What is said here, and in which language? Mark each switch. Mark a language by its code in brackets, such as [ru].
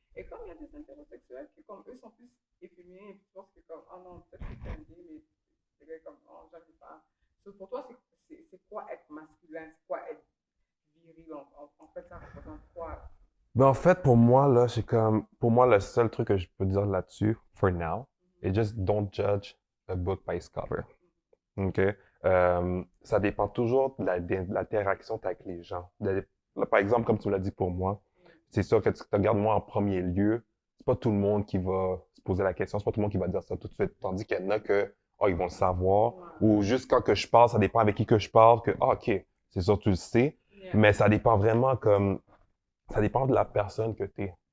[fr] Et comme il y a des hétérosexuels qui, comme eux, sont plus efféminés, et puis tu penses que, comme, oh non, peut-être que c'est un gay, mais c'est gars comme, oh, j'arrive pas. So, pour toi, c'est quoi être masculin? C'est quoi être viril? En fait, ça représente quoi? Ben, en fait, pour moi, là, pour moi, le seul truc que je peux dire là-dessus, [en] for now, et just don't judge a book by its cover. OK? [fr] Ça dépend toujours de l'interaction avec les gens. Là, par exemple, comme tu me l'as dit pour moi, c'est sûr que tu te regardes moi en premier lieu, c'est pas tout le monde qui va se poser la question, c'est pas tout le monde qui va dire ça tout de suite. Tandis qu'il y en a que, oh, ils vont le savoir, ou juste quand que je parle, ça dépend avec qui que je parle, que, ah, OK, c'est sûr, tu le sais, mais ça dépend vraiment ça dépend de la personne que t'es.